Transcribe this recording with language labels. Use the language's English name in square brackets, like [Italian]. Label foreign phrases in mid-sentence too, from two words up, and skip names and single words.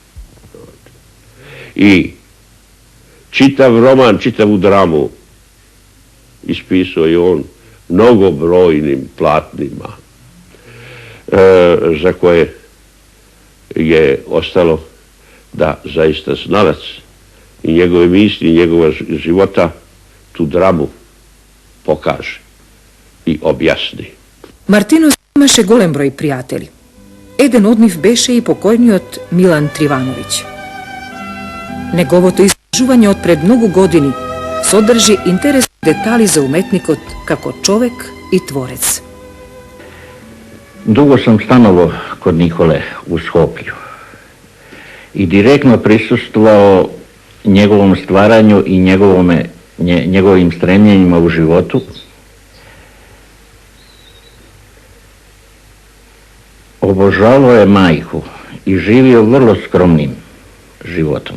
[Serbian] I čitav roman, čitavu dramu ispisao je on mnogobrojnim platnima, za koje je ostalo da zaista znalac i njegove misli i njegova života tu dramu pokaže i objasni. [Macedonian] Martinos имаше голем број пријатели. Еден од нив беше и покојниот Milan Trivanović. Неговото истражување од пред многу години содржи интересни детали за уметникот како човек и творец. [Serbian] Dugo sam stanovao kod Nikole u Skoplju i direktno prisustvovao njegovom stvaranju i njegovim stremljenjima u životu. Obožavao je majku i živio vrlo skromnim životom.